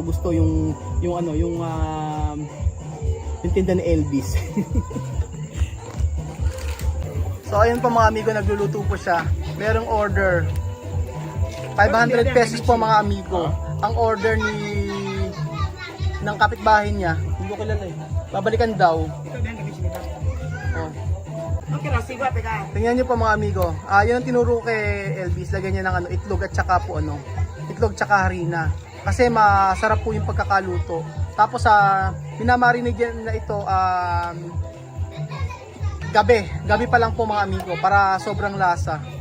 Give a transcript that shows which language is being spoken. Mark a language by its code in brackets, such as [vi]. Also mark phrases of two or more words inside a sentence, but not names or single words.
[tl] Gusto yung tinda ni Elvis. So ayun po mga amigo, nagluluto po siya. Merong order. 500 pesos po mga amigo. Ang order ng kapitbahay niya. Hindi ko kilala eh. Babalikan daw. Oh. [es] Okay, sigo a pegar. [tl] Tingnan niyo po mga amigo. Yun ang tinuro kay Elvis. Lagyan niya ng itlog at saka po itlog tsaka harina. Kasi masarap po yung pagkakaluto. Tapos minamarinig na ito Gabi pa lang po mga amigo para sobrang lasa.